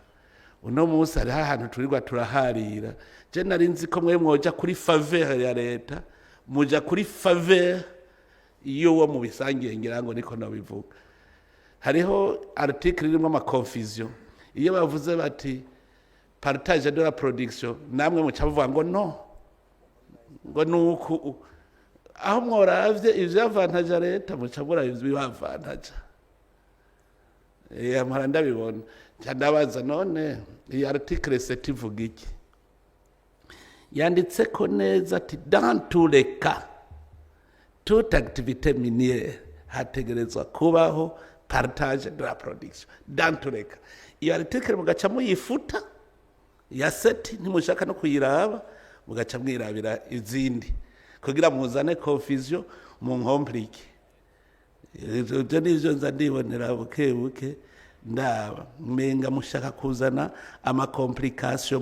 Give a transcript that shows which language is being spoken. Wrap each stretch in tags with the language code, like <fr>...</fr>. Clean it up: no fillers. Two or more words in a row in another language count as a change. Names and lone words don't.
<rn>Uno munsi hari ahantu turirwa turaharira. Je nari nzi ko mwe mwoja kuri faveur ya leta, muja kuri faveur iyo wo mu bisangiye, ngira ngo niko nabivuga. Hariho article irimo ama confusion. Iyo bavuze bati</rn> <fr>partage de la production,</fr> <rn>namwe muca bavuga ngo no, ngo nuko aho mworavye ivyo avantage leta muca bura ivyo avantage. Amara ndabibona ndabaza none iyi article 7 ivuga iki? Yanditse ko neza ati</rn> <fr>dans tous les cas toute activité minière</fr> <rn>hategerezwa kubaho</rn> <fr>partage de la production dans tous les cas.</fr> <rn>Iyo article mugaca muyifuta ya 7 ntimushaka no kuyiraba, mugaca mwirabira izindi kugira muzane confusion mu nkomplike. Ivyo nivyo nza ndibonera buke ndaba menga mushaka kuzana ama complication.</rn>